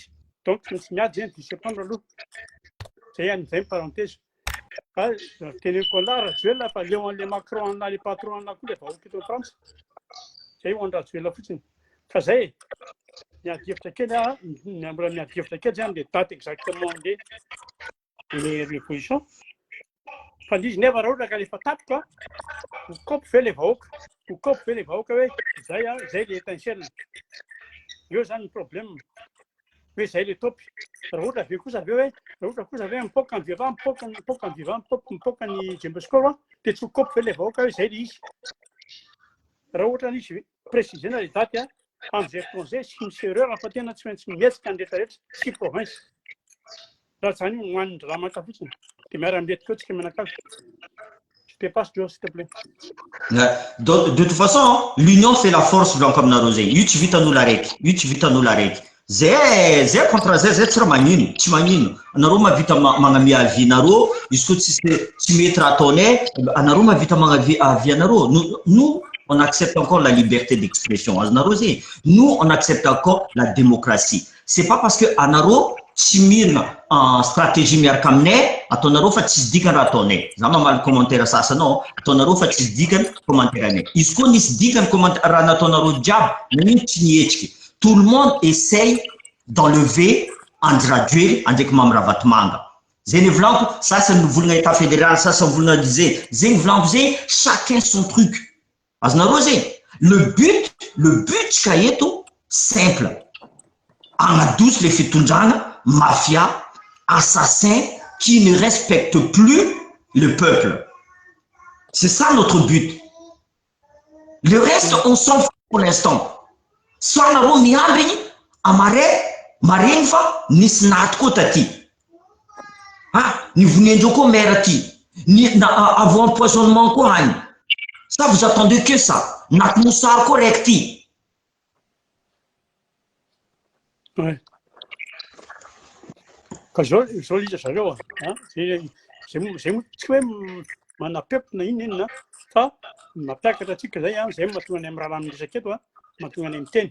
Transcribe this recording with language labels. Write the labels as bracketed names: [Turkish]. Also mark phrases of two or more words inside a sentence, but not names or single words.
[Malagasy] Donc tsy miady zay 10 septembre aloha. Zay an'izay parenthèse. Teneniko an'la Rajoelina fa leo an'le Macron na le patron na koa le vahoaka eto Frantsa. Zay ho an'ny Rajoelina fotsiny. Fa zay miady hevitra kely mbola miady hevitra kely zany le [French] date exactement le révolution. [Malagasy] Fa izy nefa raha ohatra ka lefa tapika ho kopy ve le vahoaka hoe zay le étincelle. Eo zany ny problème hoe zay le topy. Raha ohatra aveo kosa hoe mipoaka ny vivant mipoaka ny Jembeskova dia tsy ho kopy ve le vahoaka hoe zay le izy. Raha ohatra izy précisena le daty amin'izay fotoan'izay sy misy erreur fa tena tsy maintsy mietsika ny rehetrarehetra sy province. Raha zany io hoanin'ny dramaka fotsiny dia miara-miretika eo tsika menakavy. [French] Je te passe Joe s'il te plaît. De toute façon, l'union fait la force [Malagasy] volako aminareo zay. Io tsy vitan'olo araiky. Zay contre zay tsy raha magnino, tsy magnino. Anareo mahavita magnamia avis nareo, izy koa tsy mety raha ataonay, anareo mahavita magnavia avis anareo. [French] Nous, on accepte encore la liberté d'expression. Nous, on accepte encore la démocratie. C'est pas parce que [Malagasy] anareo tsy mirina [French] en stratégie [Malagasy] miaraka aminay, ataonareo fa tsy dikany raha ataonay. Za mamaly commentaire sasanao, ataonareo fa tsy dikany commentaire anay. Izy koa nisy dikany commentaire raha nataonareo jiaby, nanino tsy nietriky. [French] Tout le monde essaye d'enlever Andry Rajoelina andraiky Mamy Ravatomanga. [Malagasy] Zay ny volako, sasany volagna [French] état fédéral, [Malagasy] sasany volagna zay. Zay ny volako zay, [French] chacun son truc. [Malagasy] Azonareo zay, le but ka eto simple. Agnadosy le fitondrana, mafia, [French] assassin qui ne respecte plus le peuple. C'est ça notre but. Le reste, on s'en fout pour l'instant. [Malagasy] Soit anareo miambigny maregny fa nisy naty koa taty. Nivoniandreo koa maire ty. [French] Avant empoisonnement [Malagasy] koa agny. [French] Ça, vous attendez que ça. [Malagasy] Naty mosary koa raiky ty. Ouais. Ka zao liza zareo zay tsy hoe manapepina inona fa mampiakatra atsika zay zay mahatonga any amin'ny raha miresaka eto mahatonga any miteny.